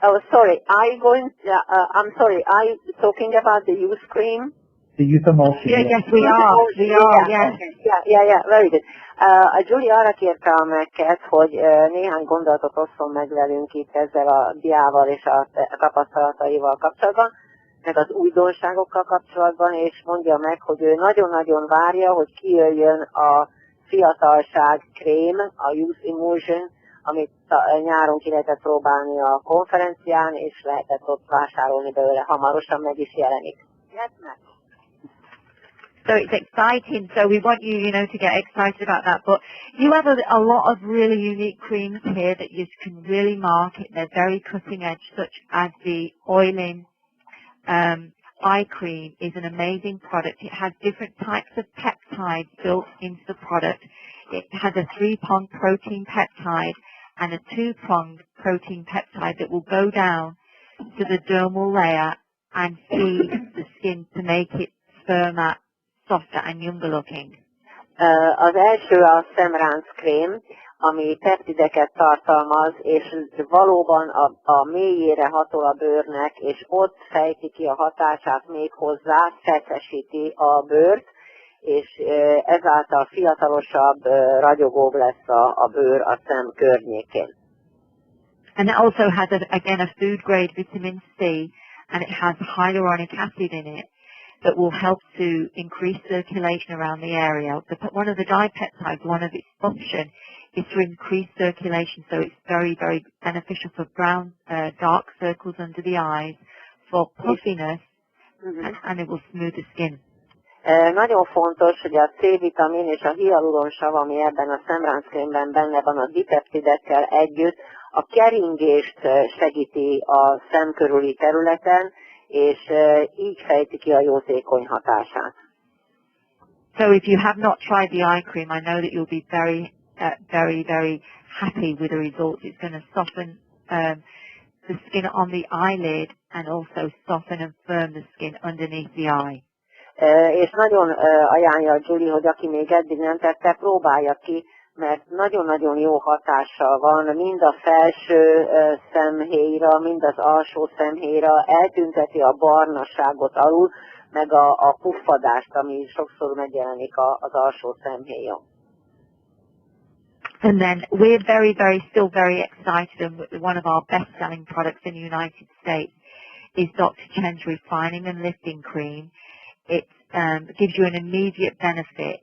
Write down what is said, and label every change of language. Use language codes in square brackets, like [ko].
[en] Sorry. I'm sorry. Are you talking about the youth cream? the youth emulsion. Yes, we are. We are, yes. Yeah, very good. [hu] A Julie arra kérte a Mac-et, hogy néhány gondolatot osszon meg velünk itt ezzel a diával és a tapasztalataival kapcsolatban, meg az újdonságokkal kapcsolatban, és mondja meg, hogy ő nagyon-nagyon várja, hogy kijöjjön a fiatalság krém, a Youth Emulsion, amit nyáron ki lehetett próbálni a konferencián, és lehetett ott vásárolni belőle, hamarosan meg is jelenik. [en] So it's exciting. So we want you, to get excited about that. But you have a lot of really unique creams here that you can really market. They're very cutting edge, such as the oiling eye cream is an amazing product. It has different types of peptides built into the product. It has a 3-pronged protein peptide and a 2-pronged protein peptide that will go down to the dermal layer and feed the skin to make it firmer, softer and younger looking. [hu] Az első a szemránc krém, ami peptideket tartalmaz, és valóban a mélyére hatol a bőrnek, és ott fejti ki a hatását még hozzá, feszesíti a bőrt, és ezáltal fiatalosabb, ragyogóbb lesz a bőr a szem környékén. [en] And it also has, again, a food-grade vitamin C, and it has hyaluronic acid in it that will help to increase circulation around the area. One of the dipeptides, one of its function is to increase circulation, so it's very, very beneficial for brown, dark circles under the eyes, for puffiness, and it will smooth the skin. [hu] Nagyon fontos, hogy a C-vitamin és a hialuronsav, ami ebben a szemránckrémben benne van a dipeptidekkel együtt, a keringést segíti a szem körüli területen, és így fejti ki a jótékony hatását. [en] So if you have not tried the eye cream, I know that you'll be very, very happy with the results. It's going to soften the skin on the eyelid and also soften and firm the skin underneath the eye. [hu] És nagyon ajánlja a Julie, hogy aki még eddig nem tette, próbálja ki, mert nagyon-nagyon jó hatással van mind a felső szemhéjra, mind az alsó szemhéjra, eltünteti a barnaságot alul, meg a puffadást, ami sokszor megjelenik az alsó szemhéjon. [en] And then we're still very excited, and one of our best-selling products in the United States is Dr. Chen's Refining and Lifting Cream. It gives you an immediate benefit.